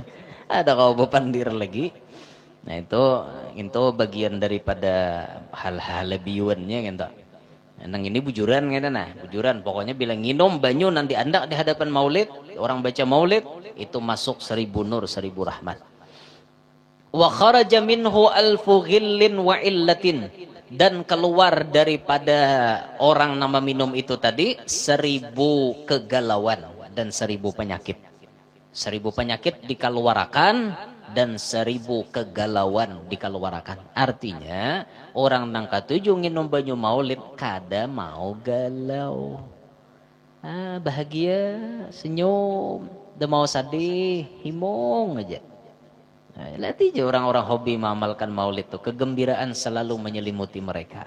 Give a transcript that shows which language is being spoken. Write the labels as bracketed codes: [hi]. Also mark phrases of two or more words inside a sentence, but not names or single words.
[bjn] Ada kau bepandir lagi. Nah itu bagian daripada hal-hal lebiwannya gitu. Nang ini bujuran gitu nah, bujuran. Pokoknya bila nginum banyu nanti andak di hadapan maulid, orang baca maulid itu masuk 1000 nur, 1000 rahmat. [ar] وخرج منه ألف غل وعلة. [id] Dan keluar daripada orang nama minum itu tadi 1000 kegalauan dan 1000 penyakit. 1000 penyakit dikeluarkan dan 1000 kegalauan dikeluarkan. [bjn] Artinya orang nang katujuh nginum banyu maulid kada mau galau. Bahagia, senyum, dah mau sedih, himung aja. [id] Lihat aja orang-orang hobi mengamalkan maulid tuh, kegembiraan selalu menyelimuti mereka.